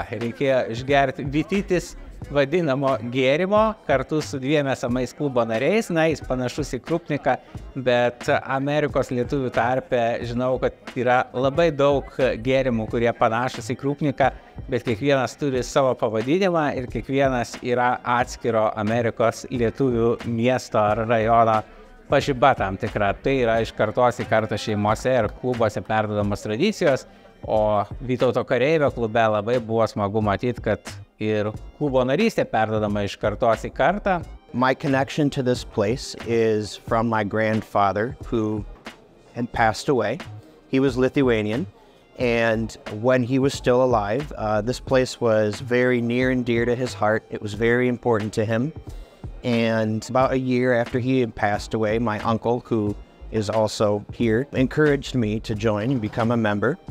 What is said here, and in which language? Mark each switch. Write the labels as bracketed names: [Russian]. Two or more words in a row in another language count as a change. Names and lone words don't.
[Lithuanian] Reikėjo išgerti vytytis vadinamo gėrimo kartu su 2 esamais klubo nariais, na, jis panašus į krupniką, bet Amerikos lietuvių tarpe žinau, kad yra labai daug gėrimų, kurie panašus į krupniką, bet kiekvienas turi savo pavadinimą ir kiekvienas yra atskiro Amerikos lietuvių miesto ar rajono pažiba tam tikra. Tai yra iš kartos į kartą šeimose ir klubuose perduodamos tradicijos, o Vytauto kareivio klube labai buvo smagu matyti, kad ir klubo narystė perduodama iš kartos į kartą. [English] My connection to this place is from my grandfather who had passed away. He was Lithuanian, and when he was still alive, this place was very near and dear to his heart. It was very important to him. And about a year after he had passed away, my uncle, who is also here, encouraged me to join and become a member.